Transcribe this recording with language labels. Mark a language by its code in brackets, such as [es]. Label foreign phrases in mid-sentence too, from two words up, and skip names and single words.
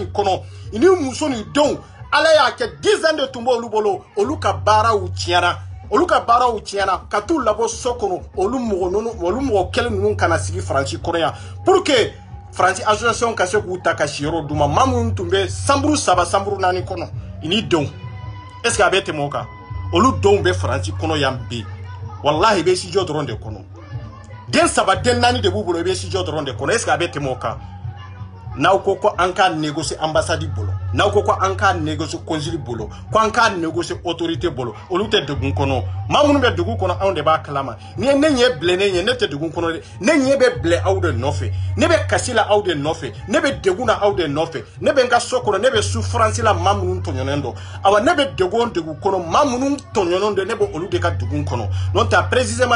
[bm] kɔnɔ ni muso ni denw Ala y'a kɛ [fr] 10 ans [bm] de tun b'olu bolo olu ka baaraw tiɲɛna olu ka baaraw tiɲɛna ka t'u labɔ so kɔnɔ olu mɔgɔ kelen ninnu kana sigi Faransi kɔnɔ yan pour que Faransi association ka se k'u ta ka siyɔrɔ d'u ma maa minnu tun bɛ sanburu 3 sanburu 4 kɔnɔ ni denw [fr] est ce que [bm] a bɛ tɛmɛ o kan olu denw bɛ Faransi kɔnɔ yan bi wallahi i bɛ sijɔ dɔrɔn de kɔnɔ den 3 den 4 de b'u bolo i bɛ sijɔ dɔrɔn de kɔnɔ [fr] est ce que [bm] a bɛ tɛmɛ o kan n'aw ko ko an ka négocier ambassade bolo n'aw ko ko an ka négocier consul bolo ko an ka négocier autorité bolo olu tɛ degun kɔnɔ maa minnu bɛ degun kɔnɔ anw de b'a kalama ni ye ne ɲɛ bilennen ye ne tɛ degun kɔnɔ dɛ ne ɲɛ bɛ bilɛ aw de nɔfɛ ne bɛ kasi la aw de nɔfɛ ne bɛ degun na aw de nɔfɛ ne bɛ n ka so kɔnɔ ne bɛ souffrance la maa minnu tɔɲɔnen don awa ne bɛ degun kɔnɔ maa minnu tɔɲɔnen don ne bɛ olu de ka degun kɔnɔ n'o tɛ précisément